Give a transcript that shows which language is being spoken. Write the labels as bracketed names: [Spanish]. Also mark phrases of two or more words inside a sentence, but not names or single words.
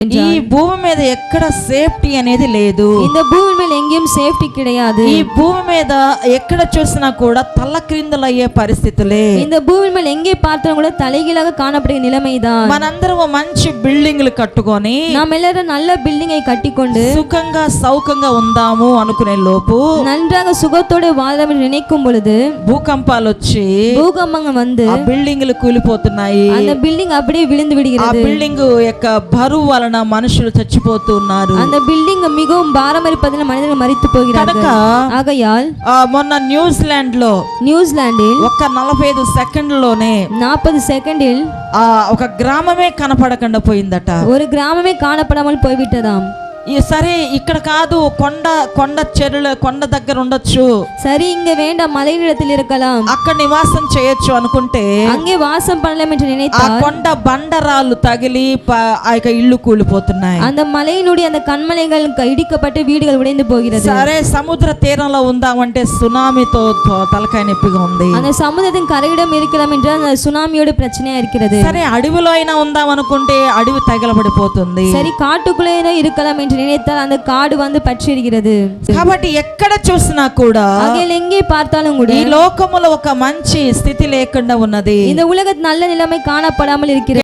[Telugu] ఈ భూమి మీద ఎక్కడ సేఫ్టీ అనేది లేదు. [Tamil] இந்த பூமி மேல் எங்கேயும் சேஃப்டி கிடையாது. [Telugu] ఈ భూమి మీద ఎక్కడ చూసినా కూడా తలక్రిందులయ్యే పరిస్థితులే. [Tamil] இந்த பூமி மேல் எங்கே பார்த்தாலும் கூட தலைகீழாக காணப்படுகிற நிலைமைதான். [Telugu] మనందరం మంచి బిల్డింగ్లు కట్టుకొని [Tamil] நாம் எல்லாரும் நல்ல பில்டிங்கை கட்டிக்கொண்டு [Telugu] సుఖంగా సౌకంగా ఉందాము అనుకునే లోపు [Tamil] நன்றாக சுகத்தோடு வாழலாம் என்று நினைக்கும் பொழுது [Telugu] భూకంపాలు వచ్చి [Tamil] பூகம்பம் வந்து [Telugu] ఆ బిల్డింగ్లు కూలిపోతున్నాయి. [Tamil] அந்த பில்டிங் அப்படியே விழுந்து ఆ விடுகிறது. [Telugu] బిల్డింగ్ యొక్క బరువు వలన మనుషులు చచ్చిపోతున్నారు. [Tamil] அந்த பில்டிங் மிகவும் பாரம் இருப்பதினால் மனிதர்கள் மரித்து போகிறார்கள். ஆகையால் [Telugu] మొన్న న్యూజిలాండ్ లో [Tamil] நியூசிலாந்தில் [Telugu] ఒక 45 సెకండ్లోనే [Tamil] 40 செகண்டில் [Telugu] ఒక గ్రామమే కనపడకుండా పోయిందట. [Tamil] ஒரு கிராமமே காணப்படாமல் போய்விட்டதாம். [Telugu] సరే ఇక్కడ కాదు, కొండ చెరువుల కొండ దగ్గర ఉండొచ్చు, [Tamil] சரி இங்க வேண்டாம், மலையிடத்தில் இருக்கலாம், [Telugu] అక్కడ నివాసం చేయొచ్చు అనుకుంటే [Tamil] அங்கே வாசம் பண்ணலாம் என்று ఆ நினைத்தால் [Telugu] కొండ బండరాళ్ళు తగిలి ఆ ఇల్లు కూలిపోతున్నాయి. [Tamil] அந்த மலையினுடைய அந்த கண்மலைகள் இடிக்கப்பட்டு வீடுகள் உடைந்து போகிறது. [Telugu] సరే సముద్ర తీరంలో ఉందామంటే సునామీతో తలకాయ నొప్పిగా ఉంది. [Tamil] அந்த சமுதிரத்தின் கரையிடம் இருக்கலாம் என்றால் அந்த சுனாமியோட பிரச்சனையா இருக்கிறது. [Telugu] సరే అడవిలో అయినా ఉందాం అనుకుంటే అడవి తగలబడిపోతుంది. [Tamil] சரி காட்டுக்குள்ளே இருக்கலாம் என்று நினைத்தால் அந்த காடு வந்து பற்றியிருக்கிறது. [Telugu] కాబట్టి ఎక్కడ చూసినా కూడా [Tamil] அங்கே எங்கே பார்த்தாலும் கூட [Telugu] ఈ లోకములో ఒక మంచి స్థితి లేకుండా ఉన్నది. [Tamil] இந்த உலகத்தில் நல்ல நிலைமை காணப்படாமல் இருக்கிறது.